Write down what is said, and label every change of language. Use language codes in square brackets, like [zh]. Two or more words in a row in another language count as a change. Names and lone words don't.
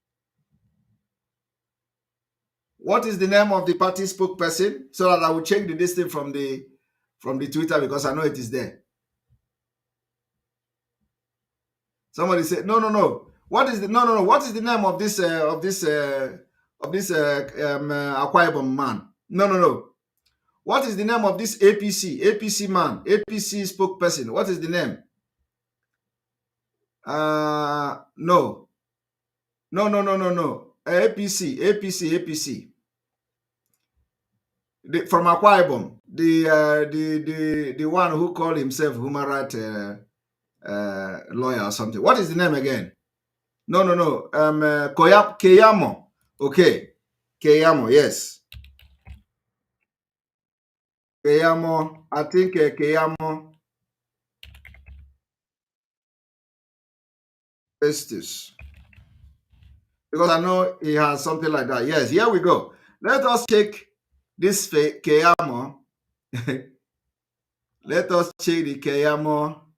[en] What is the name of the party spokesperson? So that I will check the listing from the Twitter because I know it is there. Somebody said no. What is the no? What is the name of this Akwa Ibom man? No. What is the name of this APC man? APC spokesperson. What is the name? No. APC. From Akwa Ibom, the one who called himself human rights lawyer or something. What is the name again? No. Keyamo. Okay. Keyamo, yes. Keyamo. I think Keyamo Estes. Because I know he has something like that. Yes, here we go. Let us check this Keyamo. Let us check the Keyamo.